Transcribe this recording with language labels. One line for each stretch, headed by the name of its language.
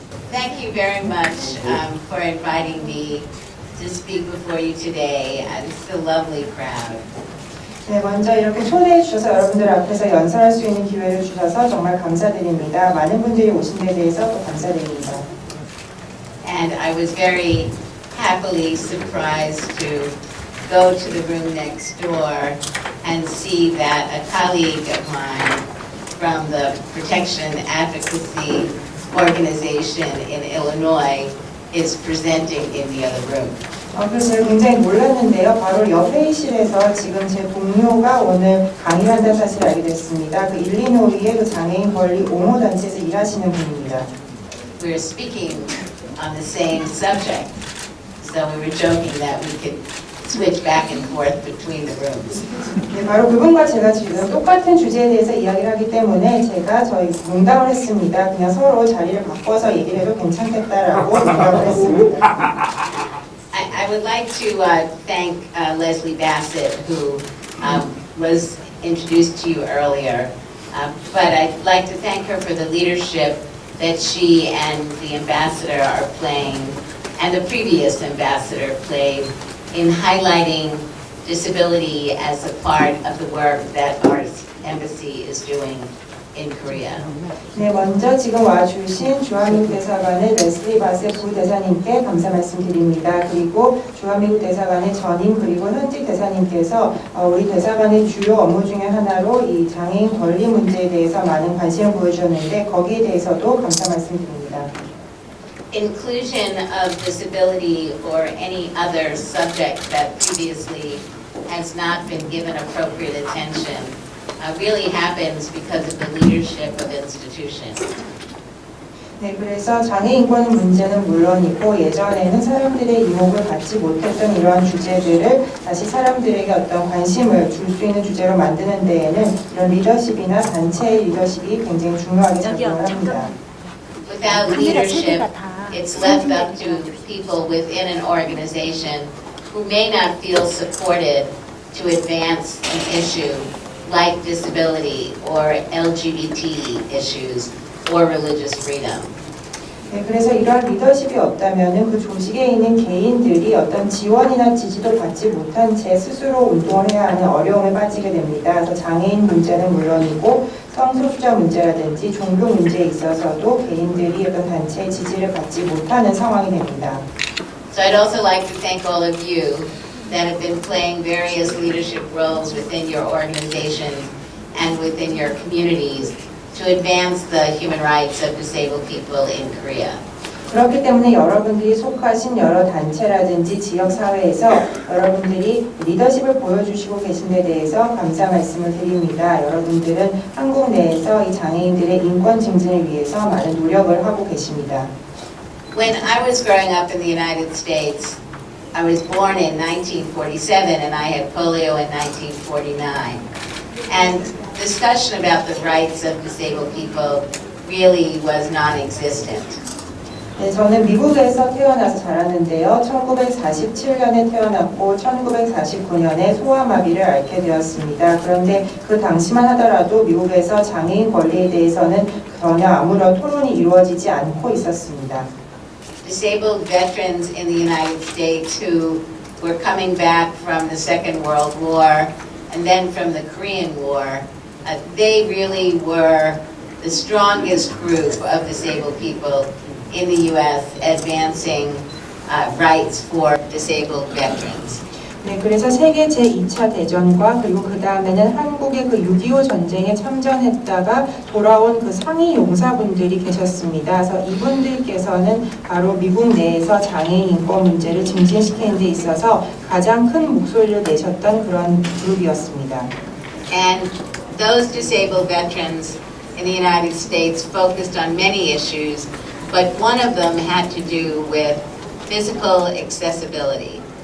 English: Thank you very much for inviting me to speak before you today. It's a lovely crowd.
Korean: 네, 먼저 이렇게 초대해 주셔서 여러분들 앞에서 연설할 수 있는 기회를 주셔서 정말 감사드립니다. 많은 분들이 오신 데 대해서 또 감사드립니다.
English: And I was very happily surprised to go to the room next door and see that a colleague of mine from the Protection Advocacy Organization in Illinois is presenting in the other room.
Korean: 그래서 제가 굉장히 놀랐는데요. 바로 옆 회의실에서 지금 제 동료가 오늘 강의를 한다는 사실을 알게 됐습니다. 그 일리노이의 그 장애인 권리 옹호 단체에서 일하시는 분입니다.
English: We were speaking on the same subject, so we were joking that we could switch back and forth between the rooms.
Korean: 네, 바로 그분과 제가 지금 똑같은 주제에 대해서 이야기를 하기 때문에 제가 저희 농담을 했습니다. 그냥 서로 자리를 바꿔서 얘기를 해도 괜찮겠다라고 생각을 했습니다.
English: I would like to thank Leslie Bassett, who was introduced to you earlier, but I'd like to thank her for the leadership that she and the ambassador are playing, and the previous ambassador played, in highlighting disability as a part of the work that our embassy is doing in Korea.
Korean: 네, 먼저 지금 와주신 주한미국 대사관의 레슬리 바셋 부대사님께 감사 말씀드립니다. 그리고 주한미국 대사관의 전임 그리고 현직 대사님께서 우리 대사관의 주요 업무 중에 하나로 이 장애인 권리 문제에 대해서 많은 관심을 보여주셨는데 거기에 대해서도 감사 말씀드립니다.
English: Inclusion of disability or any other subject that previously has not been given appropriate attention really happens because of the leadership of institutions.
Korean: 네, 그래서 장애인권 문제는 물론이고 예전에는 사람들의 이목을 받지 못했던 이러한 주제들을 다시 사람들에게 어떤 관심을 줄 수 있는 주제로 만드는 데에는 이런 리더십이나 단체의 리더십이 굉장히 중요하게 작용을 합니다.
English: Without leadership, it's left up to people within an organization who may not feel supported to advance an issue like disability or LGBT issues or religious freedom.
Korean: 네, 그래서 이러한 리더십이 없다면은 그 조직에 있는 개인들이 어떤 지원이나 지지도 받지 못한 채 스스로 운동을 해야 하는 어려움에 빠지게 됩니다. 그래서 장애인 문제는 물론이고 성소수자 문제라든지 종교 문제에 있어서도 개인들이 어떤 단체의 지지를 받지 못하는 상황이 됩니다.
English: So I'd also like to thank all of you that have been playing various leadership roles within your organizations and within your communities to advance the human rights of disabled people in Korea.
Korean: 그렇기 때문에 여러분들이 속하신 여러 단체라든지 지역사회에서 여러분들이 리더십을 보여주시고 계신 데 대해서 감사 말씀을 드립니다. 여러분들은 한국 내에서 이 장애인들의 인권 증진을 위해서 많은 노력을 하고 계십니다.
English: When I was growing up in the United States, I was born in 1947 and I had polio in 1949. And discussion about the rights of disabled people really was non-existent.
Korean: 네, 저는 미국에서 태어나서 자랐는데요. 1947년에 태어났고 1949년에 소아마비를 앓게 되었습니다. 그런데 그 당시만 하더라도 미국에서 장애인 권리에 대해서는 전혀 아무런 토론이 이루어지지 않고 있었습니다.
English: Disabled veterans in the United States who were coming back from the Second World War and then from the Korean War, they really were the strongest group of disabled people in the U.S. advancing rights for disabled veterans.
Korean: 네, 그래서 세계 제2차 대전과 그리고 그 다음에는 한국의 그 6.25 전쟁에 참전했다가 돌아온 그 상위 용사분들이 계셨습니다. 그래서 이분들께서는 바로 미국 내에서 장애인 인권 문제를 증진시키는 데 있어서 가장 큰 목소리를 내셨던 그런 그룹이었습니다.
English: And those disabled veterans in the United States focused on many issues, but one of them had to do with physical accessibility.